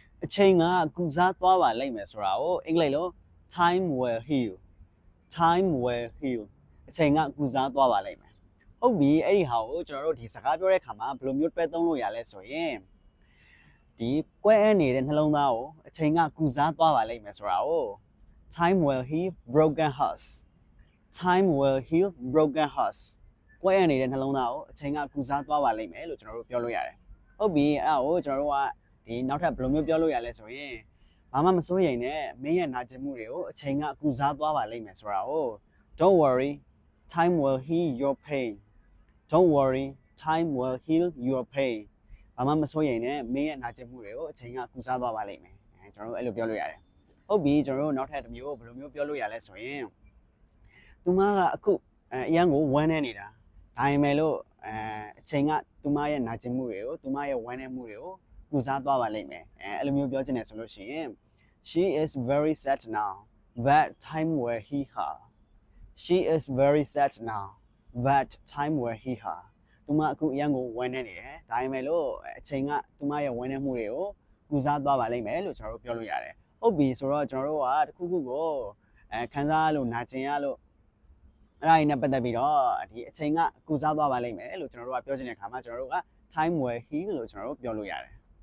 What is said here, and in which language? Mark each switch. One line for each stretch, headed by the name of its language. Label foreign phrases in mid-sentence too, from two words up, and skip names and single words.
Burmese: ချိန်ကကုစားသွားပါလိမ့်မယ်ဆိုတာကိုအင်္ဂလိပ်လို
English: time will heal time will heal
Burmese: အချိန်ကကုစားသွားပါလိမ့်မယ်ဟုတ်ပြီအဲ့ဒီဟာကိုကျွန်တော်တို့ဒီစကားပြောတဲ့အခါမှာဘယ်လိုမျိုးတွဲသုံးလို့ရလဲဆိုရင်ဒီကွဲအနေတဲ့နှလုံးသားကိုအချိန်ကကုစားသွားပါလိမ့်မယ်ဆိုတာကို
English: time will heal broken hearts time will heal broken hearts
Burmese: ကွဲအ နေတဲ့နှလုံးသားကိုအချိန်ကကုစားသွားပါလိမ့်မယ်လို့ကျွန်တော်တို့ပြောလို့ရတယ်ဟုတ်ပြီအဲ့ဒါကိုကျွန်တော်တို့ကဒီနောက်ထပ်ဘယ်လိုမျိုးပြောလို့ရလဲဆိုရင်ဘာမှမစိုးရိမ်နဲ့မင်းရဲ့နာကျင်မှုတွေကိုအချိန်ကကုစားသွားပါလိမ့်မယ်ဆိုတာကို
English: don't worry time will heal your pain don't worry time will heal your pain
Burmese: ဘာမှမစိုးရိမ်နဲ့မင်းရဲ့နာကျင်မှုတွေကိုအချိန်ကကုစားသွားပါလိမ့်မယ်ကျွန်တော်တို့အဲ့လိုပြောလို့ရတယ်ဟုတ်ပြီကျွန်တော်တို့နောက်ထပ်တစ်မျိုးဘယ်လိုမျိုးပြောလို့ရ လဲဆိုရင်သူမကအခုအရန်ကိုဝမ်းနေနေတာဒါပေမဲ့လို့အချိန်ကသူမရဲ့နာကျင်မှုတွေကိုသူမရဲ့ဝမ်းနေ မှုတွေကိုကုစားသွားပါလိမ့်မယ်အဲ့လိုမျိုးပြောချင်တယ်ဆိုလို့ရှိရင်
English: she is very sad now but time will heal her she is very sad now but time will heal her
Burmese: သူမအခုအရန်ကိုဝမ်းနေတယ်ဒါပေမဲ့လို့အချိန်ကသူမရဲ့ဝမ်းနေမှုတွေကိုကုစားသွားပါလိမ့်မယ်လို့ကျွန်တော်တို့ပြောလို့ရတယ်ဟုတ်ပြီဆိုတော့ကျွန်တော်တို့ကတခုခုကိုခန်းစားလို့နာကျင်ရလို့အဲ့ဒါနဲ့ပတ်သက်ပြီးတော့ဒီအချိန်ကကုစားသွားပါလိမ့်မယ်လို့ကျွန်တော်တို့ကပြောချင်တဲ့အခါမှာကျွန်တော်တို့က
English: time will heal
Burmese: လို့ကျွန်တော်တို့ပြောလို့ရတယ်